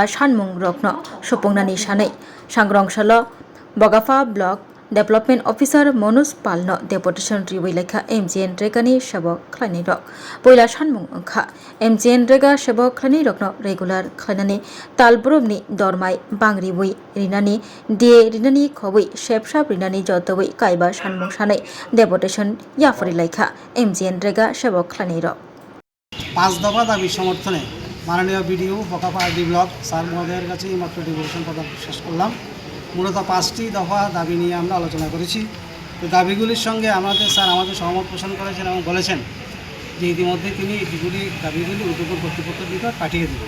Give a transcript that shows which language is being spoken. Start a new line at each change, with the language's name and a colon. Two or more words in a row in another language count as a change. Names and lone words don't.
Kok Borok: Shanmung Rockno Shopungnani Shanai Shangrong Shalo Bogafa
English: Block Development Officer
Kok Borok: Monus Palno Deputation Riwilekha MGN Regani Shabo Klani Rock Poila Shanmung Unkha MGN Rega Shabo Klani Rockno Regular Klanani Talbrumni Dormai Bangri Wui Rinani Die Rinani Kowi Shepshap Rinani Jotawui Kaiba Shanmung Shanai Deputation Yafari Laika MGN Rega Shabo Klani Rock
Bangla: 5 দফা দাবি সমর্থনে মাননীয় বিডিও বকাফা আরডি ব্লক স্যার মহোদয়ের কাছে এইমাত্র ডেপুটেশন পত্র শেষ করলাম। মূলত 5টি দফা দাবি নিয়ে আমরা আলোচনা করেছি। তো দাবিগুলির সঙ্গে আমাদের সহমত পোষণ করেছেন এবং বলেছেন যে ইতিমধ্যে তিনি দাবিগুলি উদ্যোগের কর্তৃপক্ষের নিকট পাঠিয়ে দেবেন।